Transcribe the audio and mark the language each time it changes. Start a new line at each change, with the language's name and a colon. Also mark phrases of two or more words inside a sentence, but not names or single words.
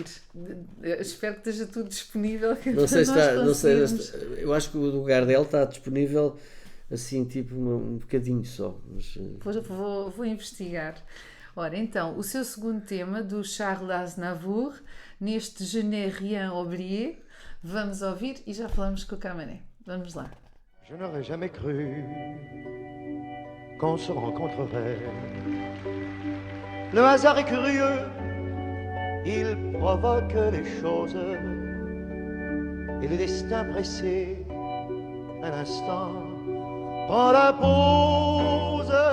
Portuguese: Eu espero que esteja tudo disponível. Não sei se para está, nós não sei, conseguirmos. eu acho que o do Gardel está disponível assim, tipo um bocadinho só. Mas, Vou investigar. Ora, então, o seu segundo tema, do Charles Aznavour, neste Je n'ai rien oublié, vamos ouvir e já falamos com o Camané. Vamos lá.
French: Je n'aurais jamais cru qu'on se rencontrerait. Le hasard est curieux, il provoque les choses. Et le destin pressé, un instant, prend la pause.